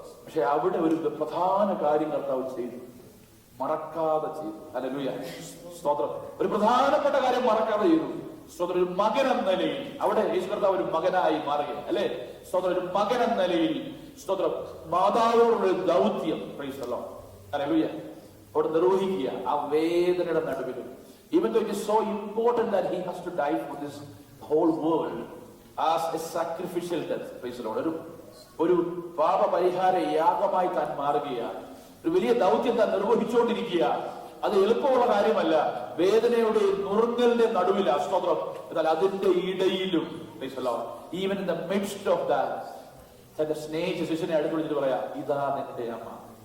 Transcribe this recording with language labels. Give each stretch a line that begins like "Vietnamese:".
Malayalam: പക്ഷെ അവിടെ ഒരു പ്രധാന കാര്യം കർത്താവ് ചെയ്തു, മറക്കാതെ ചെയ്തു. ഹല്ലേലൂയ. സ്തോത്രം. ഒരു പ്രധാനപ്പെട്ട കാര്യം മറക്കാതെ ചെയ്തു. സ്തോത്രം. ഒരു മകൻ എന്ന നിലയിൽ അവിടെ യേശു കർത്താവ് ഒരു മകനായി മാറുകയാണ് അല്ലെ? സ്തോത്രം. ഒരു മകൻ എന്ന നിലയിൽ സ്തോത്രം മാതാവിനോടുള്ള ദൗത്യം പ്രൈസ് ദി ലോർഡ്. ഹല്ലേലൂയ. അവിടെ നിർവഹിക്കുക ആ വേദനയുടെ നടുവിലും.
English: Even though it is so important that he has to die for this whole world as a sacrificial death, praise the Lord.
Malayalam: ഒരു പാപപരിഹാര യാഗമായി താൻ മാറുകയാണ്. ഒരു വലിയ ദൗത്യം താൻ നിർവഹിച്ചുകൊണ്ടിരിക്കുക. അത് എളുപ്പമുള്ള കാര്യമല്ല. വേദനയുടെ നുറുങ്ങലിന്റെ നടുവിലാ. സ്തോത്രം. എന്നാൽ അതിന്റെ ഇടയിലും
English: praise the Lord, even in the midst of that,
Malayalam: തന്റെ സ്നേഹിച്ച ശിശുവിനെ അടുത്ത് വിളിച്ചിട്ട് പറയാ, ഇതാ നിന്റെ അമ്മ.